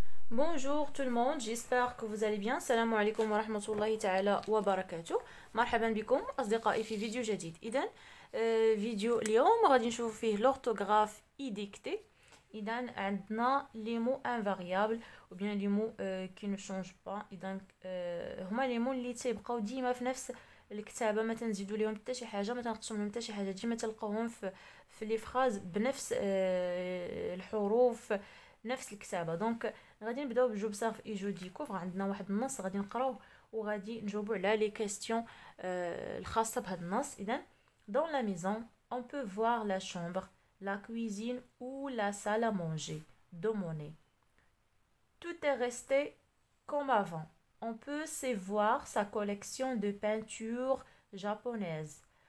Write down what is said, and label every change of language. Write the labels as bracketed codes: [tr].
[fr] Bonjour tout le monde, j'espère que vous allez bien. [ar] السلام عليكم ورحمة الله تعالى وبركاته. مرحبا بكم أصدقائي في فيديو جديد. إذن فيديو اليوم غادي نشوف فيه [fr] l'orthographe et dictée. [ar] إذن عندنا [fr] les mots invariables ou bien les mots qui ne changent pas. [ar] إذن هما les mots اللي تيبقاو ديما في نفس الكتابة، ما تنزيدو ليهم حتى شي حاجة، ما تنقصو منهم حتى شي حاجة، ديما تلقاوهم في لي فراز بنفس الحروف، نفس الكتابة. دونك غادي نبداو بجوبسيرف اي جو ديكوفر. عندنا واحد النص غادي نقراوه وغادي نجاوبو على لي كيستيون الخاصة بهاد النص. [fr] إذن dans la maison on peut voir la chambre, la cuisine ou la salle à manger de Monet. Tout est resté comme avant. On peut se voir sa collection de peintures japonaises.